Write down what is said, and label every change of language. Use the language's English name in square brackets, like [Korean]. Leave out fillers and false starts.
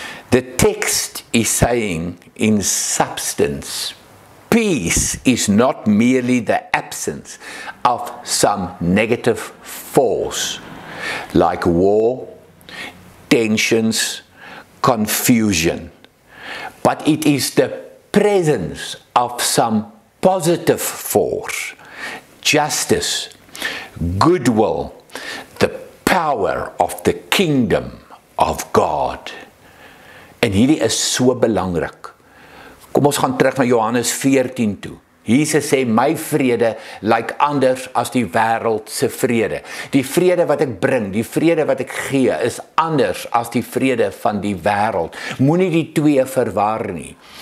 [English] The text is saying in substance, peace is not merely the absence of some negative force, like war, tensions, confusion, but it is the presence of some positive force, justice, goodwill, the power of the kingdom of God. [Afrikaans] En hierdie is so belangrik. Kom ons gaan terug na Johannes 14 toe. Jesus sê, my vrede lyk anders as die wêreld se vrede. Die vrede wat ek bring, die vrede wat ek gee, is anders as die vrede van die wêreld. Moenie die twee verwar nie.